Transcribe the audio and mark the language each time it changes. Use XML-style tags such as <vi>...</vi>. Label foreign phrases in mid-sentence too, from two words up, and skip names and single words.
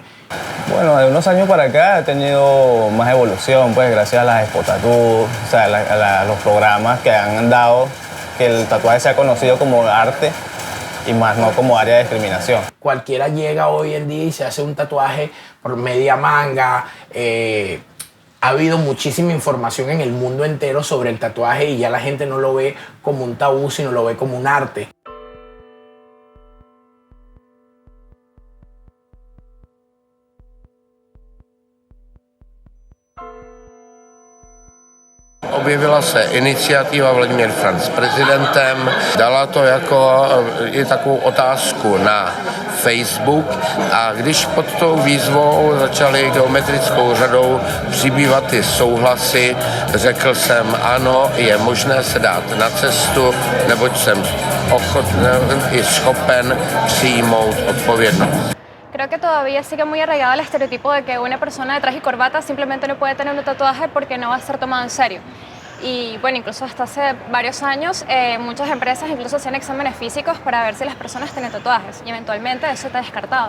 <es>Bueno, de unos años para acá he tenido más evolución, pues gracias a las Expo Tattoo, o sea, a los programas que han dado que el tatuaje sea conocido como arte y más no como área de discriminación. Cualquiera llega hoy en día y se hace un tatuaje por media manga. Ha habido muchísima información en el mundo entero sobre el tatuaje y ya la gente no lo ve como un tabú, sino lo ve como un arte.</es> <cs>Objevila se iniciativa Vladimír Franc prezidentem, dala to jako i takovou otázku na Facebook a když pod tou výzvou začaly geometrickou řadou přibývat ty souhlasy, řekl jsem ano, je možné se dát na cestu, neboť jsem ochoten i schopen přijmout odpovědnost.</cs> <es>Creo que todavía sigue muy arraigado el estereotipo de que una persona de traje y corbata simplemente no puede tener un tatuaje porque no va a ser tomado en serio. Y bueno, incluso hasta hace varios años muchas empresas incluso hacían exámenes físicos para ver si las personas tenían tatuajes y eventualmente eso te descartaba.</es>